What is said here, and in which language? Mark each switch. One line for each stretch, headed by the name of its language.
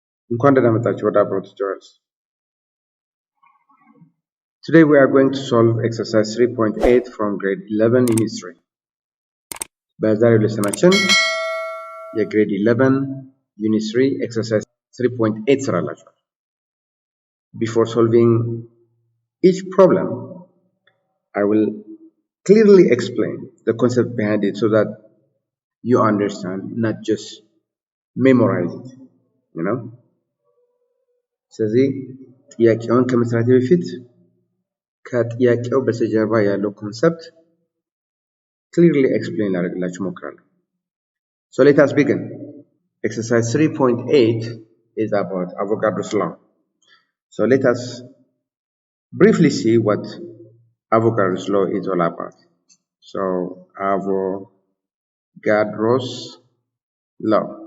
Amharic: እንኳን ደህና መጣችሁ ወደ Abro tutorials.
English: Today we are going to solve exercise 3.8 from grade 11 in history.
Amharic: በዛሬው ሌሰናችን የgrade 11 unit 3 exercise 3.8 ስራላችኋል.
English: Before solving each problem, I will clearly explain the concept behind it so that you understand, not just memorize it, you know.
Amharic: ስለዚህ ጥያቄውን ከመስራቴ በፊት ከጥያቄው በስተጀርባ ያለው ኮንሰፕት
English: clearly explain
Amharic: ላደርግላችሁ እሞክራለሁ.
English: So let us begin. Exercise 3.8 is about Avogadro's law. So let us briefly see what Avogadro's law is all about. So Avogadro's law.